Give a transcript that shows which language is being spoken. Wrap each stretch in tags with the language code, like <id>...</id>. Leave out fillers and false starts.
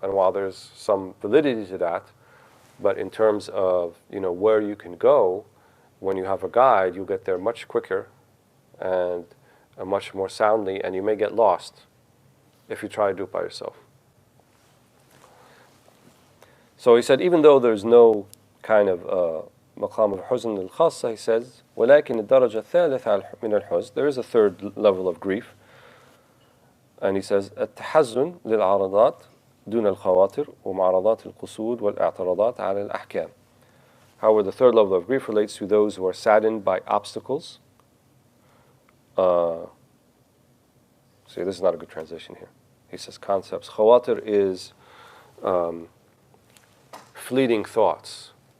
<en>And while there's some validity to that, but in terms of, where you can go, when you have a guide, you'll get there much quicker and much more soundly, and you may get lost if you try to do it by yourself. So he said, even though there's no kind of</en> <ar>مقام الحزن الخاصة,</ar> <en>he says,</en> <ar>ولكن الدرجة الثالثة من الحزن,</ar> <en>there is a third level of grief. And he says,</en> <ar>التحزن للعرضات دون الخواطر ومعارضات القصود والاعتراضات على الأحكام.</ar> <en>However, the third level of grief relates to those who are saddened by obstacles. See, this is not a good translation here. He says concepts. Khawatir is fleeting thoughts.</en>